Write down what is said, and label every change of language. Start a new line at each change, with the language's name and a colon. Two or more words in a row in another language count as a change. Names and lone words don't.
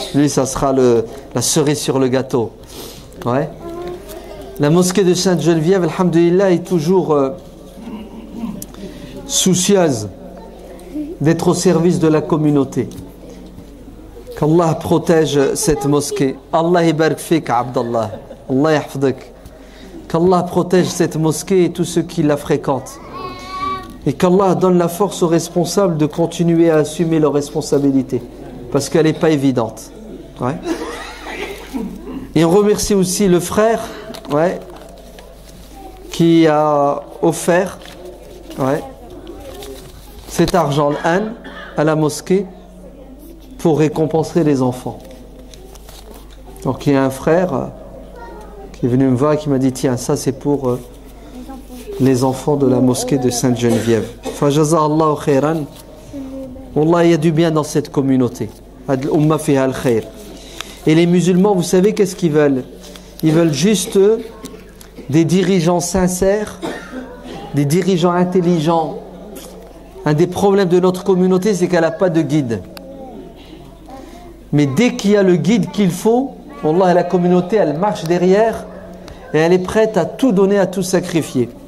French: Lui, ça sera la cerise sur le gâteau. Ouais. La mosquée de Sainte-Geneviève, alhamdulillah, est toujours soucieuse d'être au service de la communauté. Qu'Allah protège cette mosquée.
Arabic: الله يبارك فيك، عبد الله. الله يحفظك.
French: Qu'Allah protège cette mosquée et tous ceux qui la fréquentent. Et qu'Allah donne la force aux responsables de continuer à assumer leurs responsabilités. Parce qu'elle n'est pas évidente. Ouais. Et on remercie aussi le frère, ouais, qui a offert, ouais, cet argent à la mosquée pour récompenser les enfants. Donc il y a un frère qui est venu me voir et qui m'a dit tiens, ça c'est pour les enfants de la mosquée de Sainte-Geneviève.
Arabic: فجزاك الله خيرا.
French: Wallah, il y a du bien dans cette communauté.
Arabic: الأمة فيها الخير.
French: Et les musulmans, vous savez qu'est-ce qu'ils veulent? Ils veulent juste des dirigeants sincères, des dirigeants intelligents. Un des problèmes de notre communauté, c'est qu'elle n'a pas de guide. Mais dès qu'il y a le guide qu'il faut, Wallah, la communauté, elle marche derrière et elle est prête à tout donner, à tout sacrifier.